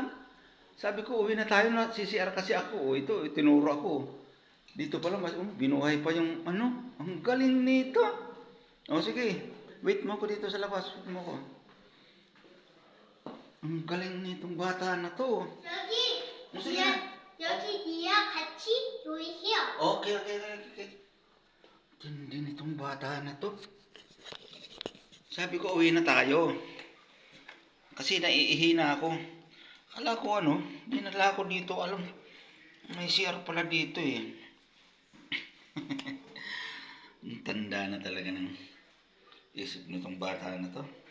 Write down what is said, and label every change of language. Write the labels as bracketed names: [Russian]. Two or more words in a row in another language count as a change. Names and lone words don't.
[Filipino] Sabi ko, uwi na tayo na CCR kasi ako. Oh. Ito, tinuro ako. Dito pala, mas, binuhay pa yung ano. Ang galing nito. O, sige. Wait mo ko dito sa labas. Wait mo ko. Ang galing nitong bata na to. [Korean] 여기, [Filipino] sige. [Korean] 여기 니랑 같이 요리해요. [Filipino] Okay. Hindi nitong bata na to. Sabi ko, uwi na tayo. Kasi naiihi na ako. Akala ko ano, dinala ko dito, alam, may CR pala dito eh. Ang tanda na talaga ng isip nitong bata na to.